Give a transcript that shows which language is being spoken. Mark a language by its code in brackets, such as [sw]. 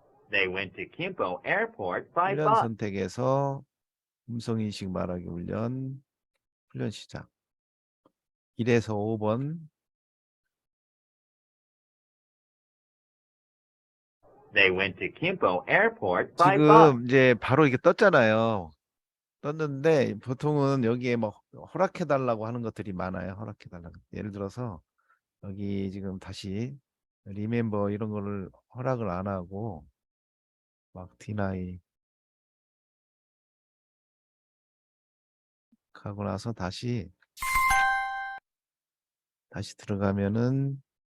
[en] They went to Kimpo Airport by [ko] 훈련 [en] bus. [ko] 선택에서 음성인식 말하기 훈련 시작 1에서 5번 [en] They went to Kimpo Airport by bus. [ko] 지금 이제 바로 이게 떴잖아요. 떴는데 보통은 여기에 뭐 허락해 달라고 하는 것들이 많아요. 허락해 달라고. 예를 들어서 여기 지금 다시 리멤버 이런 거를 허락을 안 하고 막 디나이 하고 나서 다시 들어가면은